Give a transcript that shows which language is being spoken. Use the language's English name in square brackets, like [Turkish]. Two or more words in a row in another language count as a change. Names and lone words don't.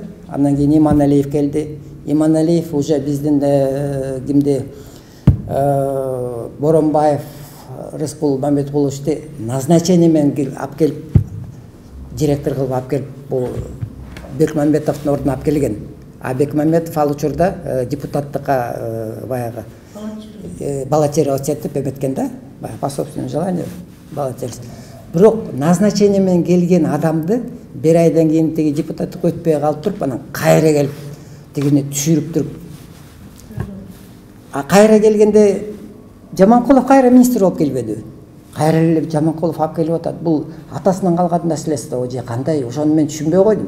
[Kyrgyz] Андан кийин Иманалиев келди. Иманалиев уже биздин кимди Боронбаев Рыскул Мамедкуловду назначение менен алып келип директор кылып алып келип бул Бекмамбетовдун ордуна алып келген. А Бекмамбетов ал учурда депутаттыкка баягы баллотироваться этип эметкен да, [Russian] по собственному желанию баллотироваться. [Kyrgyz] Бирок назначение менен келген адамды бир айдан кийин тиги депутаттык өтпөй калып туруп, анан кайра келип тигини түшүрүп туруп. А кайра келгенде Жаманкулов кайра министр болуп келбеди. Кайра эле Жаманкулов алып келип атат. Бул атасынан калган наследство же кандай, ошону мен түшүнбөй койдум.